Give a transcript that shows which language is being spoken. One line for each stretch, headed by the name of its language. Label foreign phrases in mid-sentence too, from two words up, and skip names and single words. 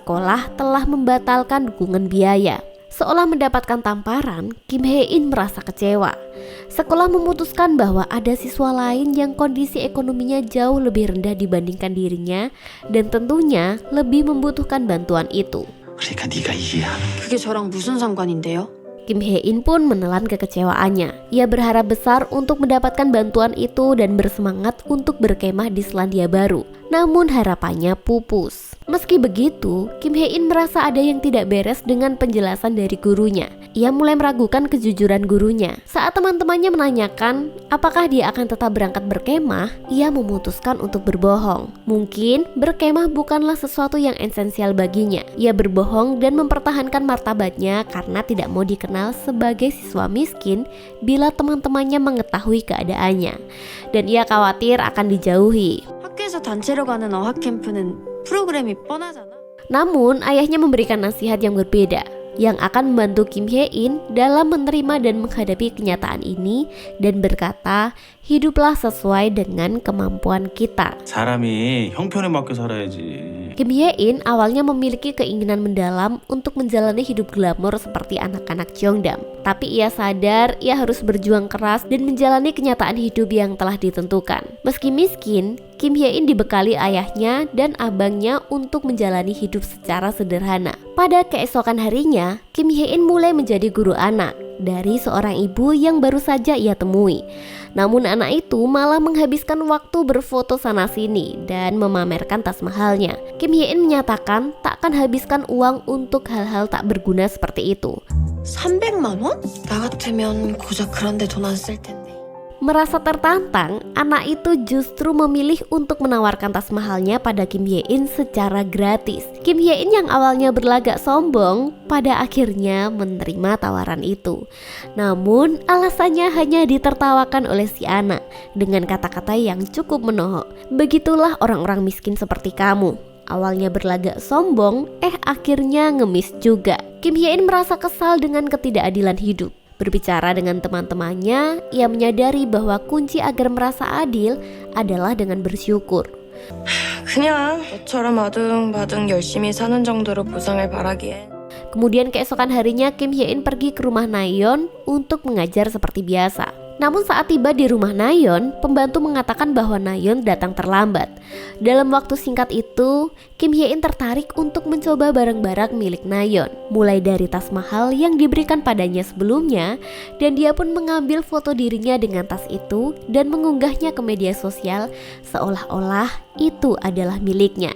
Indonesian: Sekolah telah membatalkan dukungan biaya. Seolah mendapatkan tamparan, Kim Hae-in merasa kecewa. Sekolah memutuskan bahwa ada siswa lain yang kondisi ekonominya jauh lebih rendah dibandingkan dirinya dan tentunya lebih membutuhkan bantuan itu.
Korean: 그러니까 네가 이해하는 그게 저랑 무슨 상관인데요?
Indonesian: Kim Hae-in pun menelan kekecewaannya. Ia berharap besar untuk mendapatkan bantuan itu dan bersemangat untuk berkemah di Selandia Baru. Namun harapannya pupus. Meski begitu, Kim Hae-in merasa ada yang tidak beres dengan penjelasan dari gurunya. Ia mulai meragukan kejujuran gurunya. Saat teman-temannya menanyakan apakah dia akan tetap berangkat berkemah, ia memutuskan untuk berbohong. Mungkin berkemah bukanlah sesuatu yang esensial baginya. Ia berbohong dan mempertahankan martabatnya karena tidak mau dikenal sebagai siswa miskin bila teman-temannya mengetahui keadaannya. Dan ia khawatir akan dijauhi.
Korean: 학교에서 단체로 가는 어학 캠프는 프로그램이 뻔하잖아.
Indonesian: Namun, ayahnya memberikan nasihat yang berbeda yang akan membantu Kim Hae-in dalam menerima dan menghadapi kenyataan ini dan berkata, hiduplah sesuai dengan kemampuan kita.
Korean: 사람이 형편에 맞게 살아야지.
Indonesian: Kim Hae-in awalnya memiliki keinginan mendalam untuk menjalani hidup glamor seperti anak-anak Jeongdam. Tapi ia sadar ia harus berjuang keras dan menjalani kenyataan hidup yang telah ditentukan. Meski miskin, Kim Hae-in dibekali ayahnya dan abangnya untuk menjalani hidup secara sederhana. Pada keesokan harinya, Kim Hae-in mulai menjadi guru anak dari seorang ibu yang baru saja ia temui. Namun anak itu malah menghabiskan waktu berfoto sana-sini dan memamerkan tas mahalnya. Kim Hae-in menyatakan tak akan habiskan uang untuk hal-hal tak berguna seperti itu.
Korean: 300만 원? 나 같으면 고작 그런데 돈 안 쓸 텐데.
Indonesian: Merasa tertantang, anak itu justru memilih untuk menawarkan tas mahalnya pada Kim Hae-in secara gratis. Kim Hae-in yang awalnya berlagak sombong, pada akhirnya menerima tawaran itu. Namun, alasannya hanya ditertawakan oleh si anak dengan kata-kata yang cukup menohok. Begitulah orang-orang miskin seperti kamu. Awalnya berlagak sombong, akhirnya ngemis juga. Kim Hae-in merasa kesal dengan ketidakadilan hidup. Berbicara dengan teman-temannya, ia menyadari bahwa kunci agar merasa adil adalah dengan bersyukur.
Korean: 그냥 너처럼 아둥바둥 열심히 사는 정도로 보상을 바라기엔.
Indonesian: Kemudian keesokan harinya Kim Hae-in pergi ke rumah Nayeon untuk mengajar seperti biasa. Namun saat tiba di rumah Nayeon, pembantu mengatakan bahwa Nayeon datang terlambat. Dalam waktu singkat itu, Kim Hae-in tertarik untuk mencoba barang-barang milik Nayeon, mulai dari tas mahal yang diberikan padanya sebelumnya, dan dia pun mengambil foto dirinya dengan tas itu dan mengunggahnya ke media sosial seolah-olah itu adalah miliknya.